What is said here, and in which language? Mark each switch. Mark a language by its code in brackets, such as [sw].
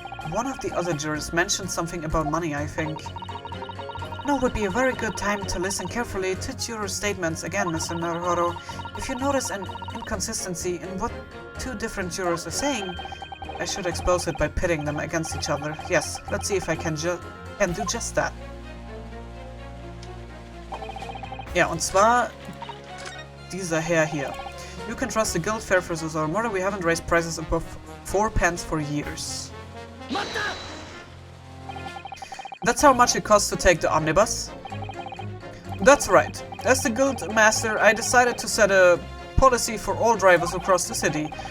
[en] One of the other jurors mentioned something about money, I think. Now would be a very good time to listen carefully to juror statements again, Mr. Naruhodo. If you notice an inconsistency in what 2 different jurors are saying, I should expose it by pitting them against each other. Yes, let's see if I can do just that. [de] Ja, und zwar dieser Herr hier. [en] You can trust the guild fair versus our murder. We haven't raised prices above 4 pence for years. That's how much it costs to take the omnibus? That's right. As the guild master, I decided to set a policy for all drivers across the city.